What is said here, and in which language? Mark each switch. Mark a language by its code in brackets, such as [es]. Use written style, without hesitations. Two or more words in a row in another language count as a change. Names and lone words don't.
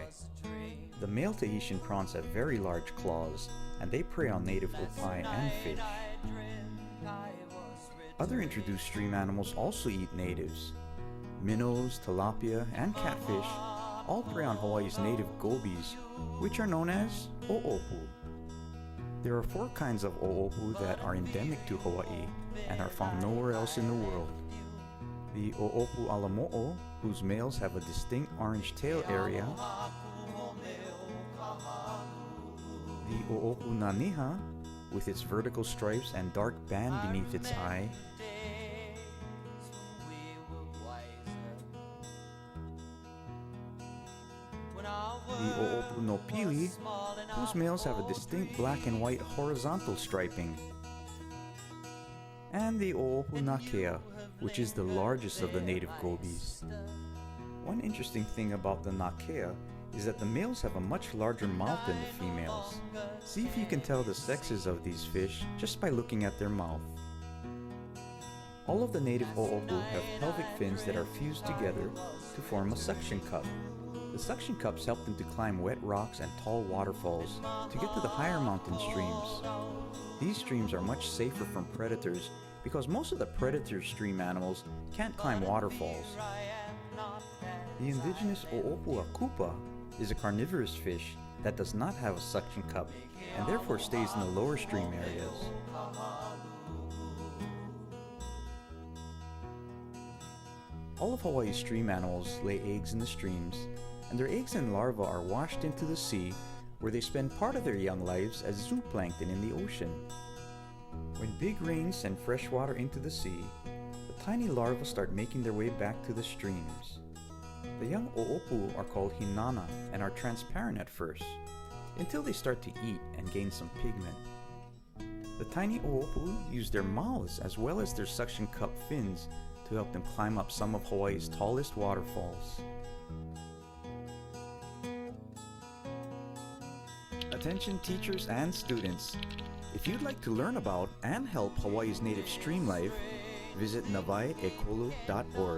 [en] The male Tahitian prawns have very large claws, and they prey on native opai and fish. Other introduced stream animals also eat natives. Minnows, tilapia, and catfish all prey on Hawaii's native gobies, which are known as ʻoʻopu. There are 4 kinds of ʻoʻopu that are endemic to Hawaii and are found nowhere else in the world. The ʻoʻopu alamo'o, whose males have a distinct orange tail area. The ʻoʻopu naniha, with its vertical stripes and dark band beneath its eye. The ʻoʻopu no pili, whose males have a distinct black and white horizontal striping. And the ʻoʻopu nākea, which is the largest of the native gobies. One interesting thing about the nākea is that the males have a much larger mouth than the females. See if you can tell the sexes of these fish just by looking at their mouth. All of the native ʻoʻopu have pelvic fins that are fused together to form a suction cup. The suction cups help them to climb wet rocks and tall waterfalls to get to the higher mountain streams. These streams are much safer from predators because most of the predator stream animals can't climb waterfalls. The indigenous ʻoʻopu akupa is a carnivorous fish that does not have a suction cup and therefore stays in the lower stream areas. All of Hawaii's stream animals lay eggs in the streams, and their eggs and larvae are washed into the sea where they spend part of their young lives as zooplankton in the ocean. When big rains send fresh water into the sea, the tiny larvae start making their way back to the streams. The young ʻoʻopu are called hinana and are transparent at first, until they start to eat and gain some pigment. The tiny ʻoʻopu use their mouths as well as their suction cup fins to help them climb up some of Hawaii's tallest waterfalls. Attention teachers and students, if you'd like to learn about and help Hawaii's native stream life, visit nawaiekolu.org.